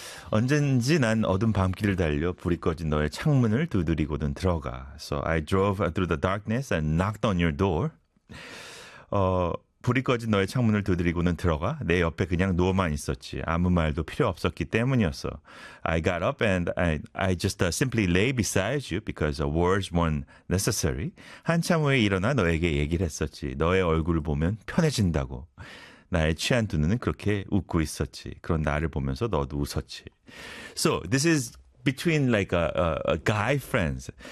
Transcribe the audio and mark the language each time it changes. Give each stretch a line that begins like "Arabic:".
Korean: 언젠지 난 어둠 밤길을 달려 불이 꺼진 너의 창문을 두드리고는 들어가.
English: So I drove through the darkness and knocked on your door.
Korean: 불이 꺼진 너의 창문을 두드리고는 들어가. 내 옆에 그냥 누워만 있었지. 아무 말도 필요 없었기 때문이었어.
English: I got up and I just simply lay beside you because words weren't necessary.
Korean: 한참 후에 일어나 너에게 얘기를 했었지. 너의 얼굴을 보면 편해진다고. 나의 취한 두 눈은 그렇게 웃고 있었지. 그런 나를 보면서 너도 웃었지.
English: So this is between like a guy friends.